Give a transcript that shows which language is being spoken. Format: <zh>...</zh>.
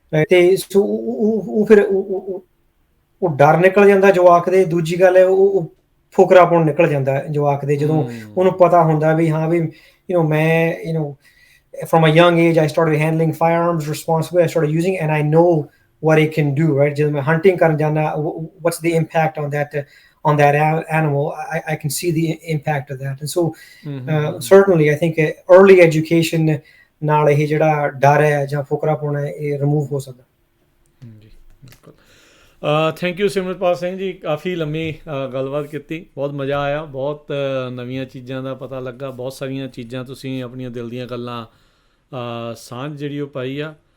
<pa>ਤੇ ਉਹ ਫਿਰ ਉਹ ਡਰ ਨਿਕਲ ਜਾਂਦਾ ਜਵਾਕ ਦੇ। ਦੂਜੀ ਗੱਲ ਹੈ ਉਹ ਫੁਕਰਾਪਣ ਨਿਕਲ ਜਾਂਦਾ ਹੈ ਜਵਾਕ ਦੇ, ਜਦੋਂ ਉਹਨੂੰ ਪਤਾ ਹੁੰਦਾ ਵੀ ਹਾਂ ਵੀ ਮੈਂ</pa> <en>from a young age I started handling firearms responsibly. I started using and I know what it can do, right?</en> <pa>ਜਦੋਂ ਮੈਂ hunting ਕਰਨ ਜਾਂਦਾ,</pa> <en>what's the impact on that animal? I can see the impact of that. And so certainly I think early education</en> <pa>ਨਾਲ ਇਹ ਜਿਹੜਾ ਡਰ ਹੈ ਜਾਂ ਫੁਕਰਾਪਣ ਹੈ ਇਹ ਰਿਮੂਵ ਹੋ ਸਕਦਾ। ਜੀ ਬਿਲਕੁਲ। ਥੈਂਕ ਯੂ ਸਿਮਰਪਾਲ ਸਿੰਘ ਜੀ, ਕਾਫੀ ਲੰਮੀ ਗੱਲਬਾਤ ਕੀਤੀ, ਬਹੁਤ ਮਜ਼ਾ ਆਇਆ, ਬਹੁਤ ਨਵੀਆਂ ਚੀਜ਼ਾਂ ਦਾ ਪਤਾ ਲੱਗਾ, ਬਹੁਤ ਸਾਰੀਆਂ ਚੀਜ਼ਾਂ ਤੁਸੀਂ ਆਪਣੀਆਂ ਦਿਲ ਦੀਆਂ ਗੱਲਾਂ ਸਾਂਝ ਜਿਹੜੀ ਉਹ ਪਾਈ ਆ।</pa>